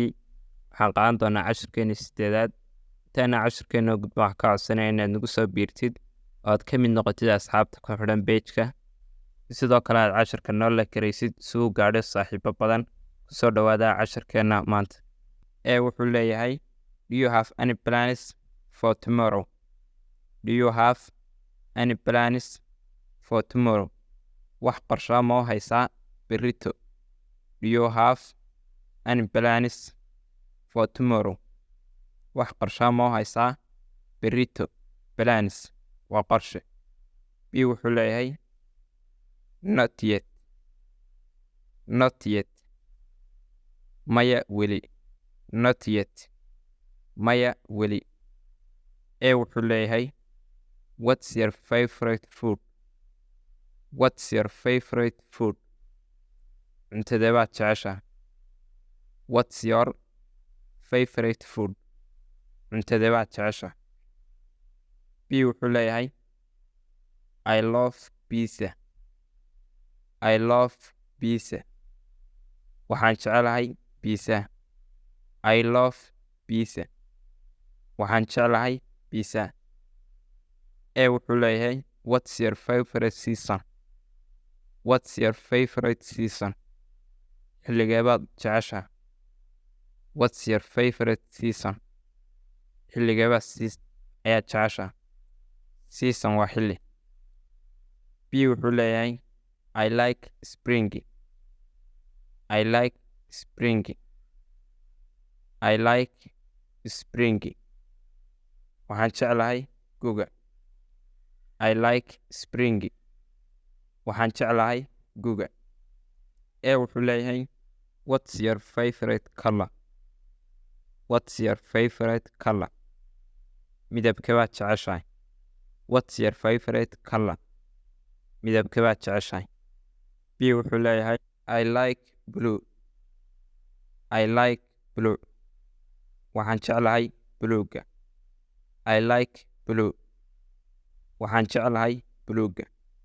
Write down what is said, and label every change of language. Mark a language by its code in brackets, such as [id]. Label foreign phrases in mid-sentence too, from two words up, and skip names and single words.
[so] Waxaan qaadan doonaa cashirkeena 8aad. Intaana cashirkeena gudba waxaan ka codsanaya inaad nagu soo biirtid oo aad ka mid noqotid asxaabta ku xidhan page-ka. Sidoo kale aad cashirka noo la karaysid si uu gaadho saaxiibo badan. Kusoo dhowaada cashirkeena maanta. A wuxuu leeyahay, [en] Do you have any plans for tomorrow? Do you have any plans for tomorrow? [so] Wax qorshe ma haysaa berrito? [en] Do you have any plans for tomorrow? [so] Wax qorshe ma haysaa berrito? Plans waa qorshe. B wuxuu leeyahay, [en] Not yet. Not yet. [so] Maya weli. [en] Not yet. [so] Maya weli. A wuxuu leeyahay, [en] What's your favorite food? What's your favorite food? [so] Cuntadee baad jeceshahay? [en] What's your favorite food? [so] Cuntadee baad jeceshahay? B wuxuu leeyahay, [en] I love pizza. I love pizza. [so] Waxaan jecelahay pizza. [en] I love pizza. [so] Waxaan jecelahay pizza. A wuxuu leeyahay, [en] What's your favorite season? What's your favorite season? [so] Xilligee baad jeceshahay? [en] What's your favorite season? [so] Xilligee baad ayaad jeceshahay? Season waa xilli. B wuxuu leeyahay, [en] I like spring. I like spring. I like spring. [so] Waxaan jeclahay guga. [en] I like spring. [so] Waxaan jeclahay guga. A wuxuu leeyahay, [en] What's your favorite color? What's your favorite color? [so] Midabkee baad jeceshahay? [en] What's your favorite color? [so] Midabkee baad jeceshahay? B wuxuu leeyahay, [en] I like blue. I like blue. [so] Waxaan jeclahay buluuga. [en] I like blue. [so] Waxaan jeclahay buluuga.